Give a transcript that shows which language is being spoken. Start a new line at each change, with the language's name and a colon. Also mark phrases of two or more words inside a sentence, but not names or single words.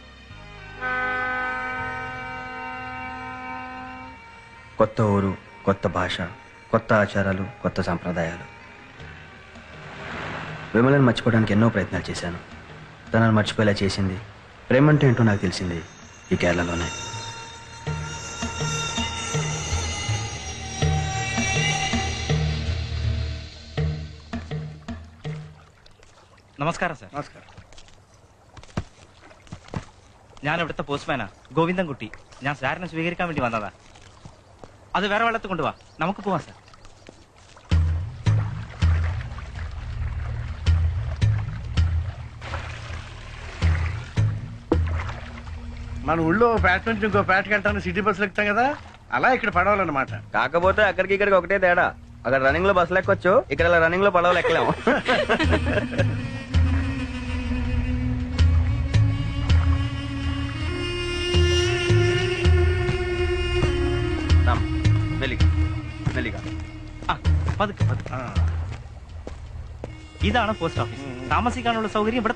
Telugu: కొత్త ఊరు, కొత్త భాష, కొత్త ఆచారాలు, కొత్త సంప్రదాయాలు. విమలను మర్చిపోవడానికి ఎన్నో ప్రయత్నాలు చేశాను. తనను మర్చిపోయేలా చేసింది, ప్రేమంటే ఏంటో నాకు తెలిసింది ఈ కేరళలోనే.
Malayalam: നമസ്കാരം സാർ. നമസ്കാരം. ഞാൻ ഇവിടുത്തെ പോസ്റ്റ്മാനാ, ഗോവിന്ദൻകുട്ടി. ഞാൻ സാറിനെ സ്വീകരിക്കാൻ വേണ്ടി വന്നതാ. അത് വേറെ വെള്ളത്തിൽ കൊണ്ടുപോവാ, നമുക്ക് പോവാം സാർ.
Telugu: మన ఊళ్ళో ఫ్యాట్ నుంచి ఇంకో ఫ్యాట్కి వెళ్తాను సిటీ బస్సులు ఎక్కుతాం కదా, అలా ఇక్కడ పడవాలన్నమాట. కాకపోతే అక్కడికి ఇక్కడికి ఒకటే తేడా. అక్కడ రన్నింగ్ లో బస్సులు ఎక్కొచ్చు, ఇక్కడ ఇలా రన్నింగ్ లో పడవలు ఎక్కలేము.
Malayalam: മെല്ലിക മെല്ലിക. പതുക്കെ പതുക്കെ. ഇതാണ്
English: post office.
Malayalam: താമസിക്കാനുള്ള സൗകര്യം ഇവിടെ തന്നെ ഉണ്ട്.